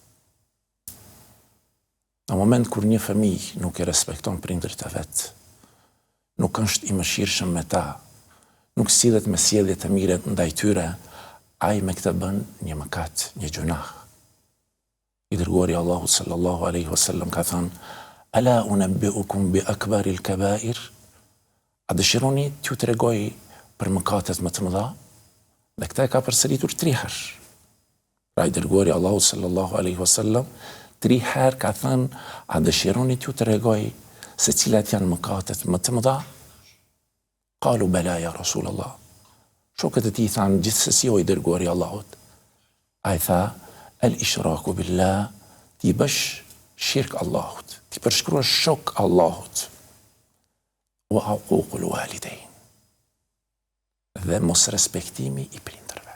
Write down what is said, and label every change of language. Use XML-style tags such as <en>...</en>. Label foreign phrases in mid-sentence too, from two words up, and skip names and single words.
<sq>Në moment kur një fëmijë nuk i respekton prindërit e vet, nuk është i mëshirshëm me ta, nuk sillet me sjellje të mira ndaj tyre, ai me këtë bën një mëkat, një gjunah. I dërguari Allahu</sq> <ar>صلى الله عليه وسلم</ar> <sq>ka thënë:</sq> <ar>"ألا أنبئكم بأكبر الكبائر?"</ar> <sq>A dëshironi t'ju tregoj për mëkatet më të mëdha? Dhe këtë e ka përsëritur 3 herë. Pra i dërguari Allahu</sq> <ar>صلى الله عليه وسلم</ar> <sq>3 herë ka thënë: "A dëshironi t'ju tregoj se cilat janë mëkatet më të mëdha?"</sq> <ar>قالوا بلى يا رسول الله.</ar> <sq>Shokët e tij thanë: "Gjithsesi o i dërguari Allahut." Ai tha:</sq> <ar>"الإشراك بالله",</ar> <sq>ti bësh shirk Allahut, ti përshkruash shok Allahut.</sq> <ar>وعقوق الوالدين,</ar> <sq>dhe mos respektimi i prindërve.</sq>